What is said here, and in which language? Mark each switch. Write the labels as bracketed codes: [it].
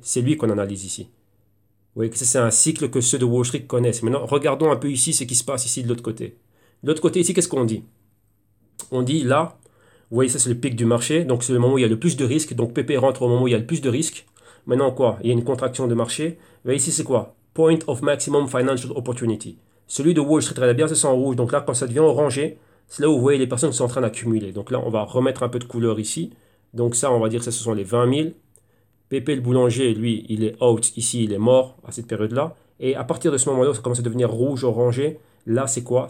[fr] C'est lui qu'on analyse ici. Vous voyez que ça, c'est un cycle que ceux de Wall Street connaissent. Maintenant, regardons un peu ici ce qui se passe ici de l'autre côté. De l'autre côté, ici, qu'est-ce qu'on dit? On dit là, vous voyez, ça, c'est le pic du marché. Donc, c'est le moment où il y a le plus de risques. Donc, PP rentre au moment où il y a le plus de risques. Maintenant, quoi? Il y a une contraction de marché. Vous voyez, ici, c'est quoi? [en] Point of maximum financial opportunity. [fr] Celui de Wall Street, très bien, c'est en rouge. Donc là, quand ça devient orangé, c'est là où vous voyez les personnes qui sont en train d'accumuler. Donc là, on va remettre un peu de couleur ici. Donc ça, on va dire que ce sont les 20 000. Pépé le boulanger, lui, il est out. Ici, il est mort à cette période-là. Et à partir de ce moment-là, ça commence à devenir rouge, orangé. Là, c'est quoi?